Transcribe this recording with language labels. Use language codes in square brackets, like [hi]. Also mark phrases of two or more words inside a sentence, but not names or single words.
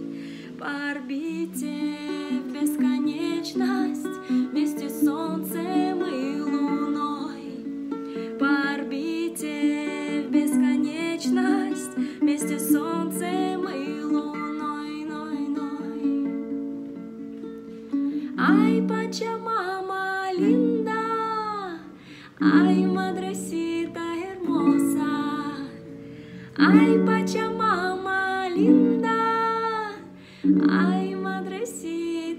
[ru] По орбите в бесконечность вместе с солнцем и луной. По орбите в бесконечность вместе с солнцем и луной, ной, ной. [es] Ay, Pachamama linda, ay, madrecita hermosa, ay, Pachamama linda, ay, madrecita.